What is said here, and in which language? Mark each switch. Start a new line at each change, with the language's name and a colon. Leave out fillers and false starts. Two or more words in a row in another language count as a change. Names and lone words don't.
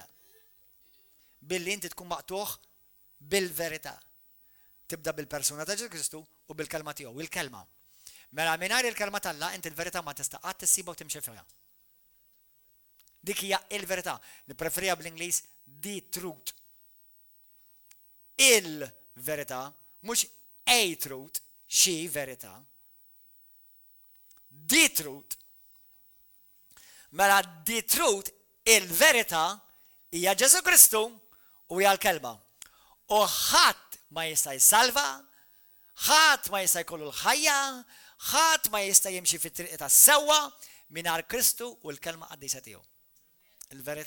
Maltese: Billi inti tkun maqtuħ bil-verità. Tibda bil-persuna ta' Ġesu Kristu u bil-kelma tiegħu, u l-kelma. Mela mingħajr il-kelma tal-Alla inti l-verità ma tista' qatt tissibha u timxi fiha. Dik hija il-verità. Nippreferija bl-Ingliż
English: the truth.
Maltese: Il-verità, mhux
English: a truth,
Maltese: xi verità.
English: The truth. Mela the truth,
Maltese: il-verità hija Ġesu Kristu u hija l-kelma. U ħadd ma jista' jsalva, ħadd ma jista' jkollu l-ħajja, ħadd ma jista' jimxi fit-triq tas-sewwa mingħajr Kristu u l-kelma qaddisa tiegħu. Il-verità.